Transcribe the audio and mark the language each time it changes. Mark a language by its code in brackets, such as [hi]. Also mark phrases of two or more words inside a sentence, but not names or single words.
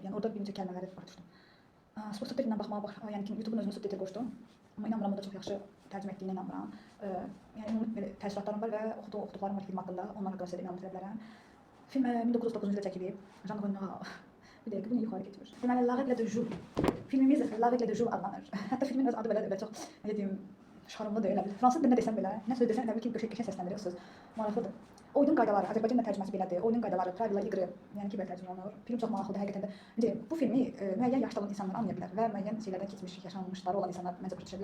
[az] Yəni orada bir neçə kəlmələri başa düşdüm. Subtitrlə baxmağa yəni ki, YouTube-un özünə subtitr qoşdum. Amma inanmıram, o da çox yaxşı tərcümə etdiyinə inanmıram. Yəni belə təəssüratlarım var və oxuduqlarım var film haqqında, onlarla qiyas edib məlumat verə bilərəm. Film 1909-cu ildə çəkilib. Jean Renoir. Bir dəqiqə, bu yuxarı keçmir. Deməli, La Règle de Jour. Filmimiz La Règle de Jour adlanır. Hətta filmin öz adı belə çox, nə deyim, şarımlıdır elə bil. Fransız dilində desəm belə, nə söz desəm elə bil ki, qəşəng səsləndirirsiniz. Maraqlıdır. Oyunun qaydaları, Azərbaycan tərcüməsi belədir. Oyunun qaydaları, [ru] правила игры, [az] yəni ki, belə tərcümə olunur. Film çox maraqlıdır həqiqətən də. Necə bu filmi müəyyən yaşda olan insanlar anlaya bilər və müəyyən şeylərdən keçmiş, yaşanmışları olan insanlar məncə başa düşə bilər.